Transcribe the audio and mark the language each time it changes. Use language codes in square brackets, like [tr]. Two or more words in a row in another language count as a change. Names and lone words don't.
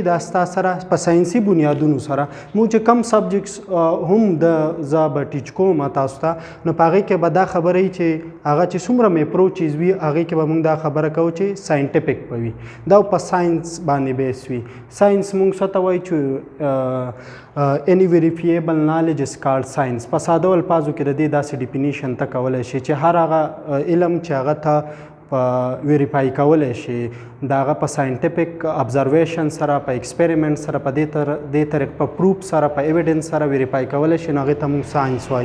[ps] دا ستا سره په ساینسي بنیادونو سره مونږ چې کم سبجیکټس هم زه به ټیچ کوم تاسو ته، نو په هغې کې به دا خبره وي چې هغه چې څومره مې اپروچز وي هغې کې به مونږ دا خبره کوو چې ساینټیفیک به وي، دا په ساینس باندې بیس وي. ساینس مونږ څه ته وایو چې [en] any verifiable knowledge is called science. [ps] په ساده الفاظو کې د دې داسې ډیفینیشن ته کولی شي چې هر هغه علم چې هغه ته په ویریفای کولی شي د هغه په [en] scientific observation [ps] سره، په ایکسپریمنټ سره، په دې طریق په پروف سره، په ایویډنس سره ویریفای کولی شي، نو هغې ته موږ ساینس وایو.